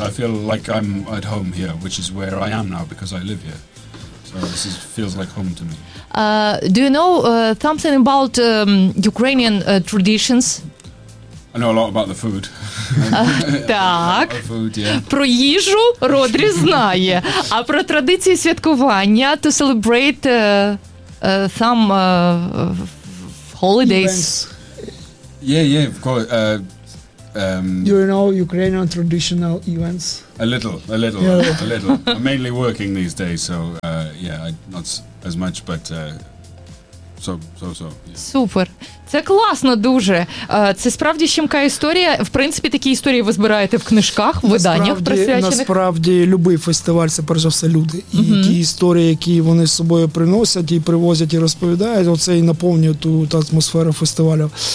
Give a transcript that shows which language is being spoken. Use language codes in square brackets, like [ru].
[en] I feel like I'm at home here, which is where I am now, because I live here. So this feels like home to me. Do you know something about Ukrainian traditions? I know a lot about the food. [uk] Так. [en] The food, yeah. [uk] Про їжу Родрі знає. А про традиції святкування, [en] to celebrate some holidays. Yeah, of course. You know Ukrainian traditional events? A little. I'm mainly working these days, so not as much, but So. [uk] Супер. Це класно дуже. Це справді щемка історія. В принципі, такі історії ви збираєте в книжках, в виданнях присвячених. Насправді, будь-який фестиваль – це, перш за все, люди. І ті історії, які вони з собою приносять, і привозять, і розповідають, оце і наповнює ту атмосферу фестивалю.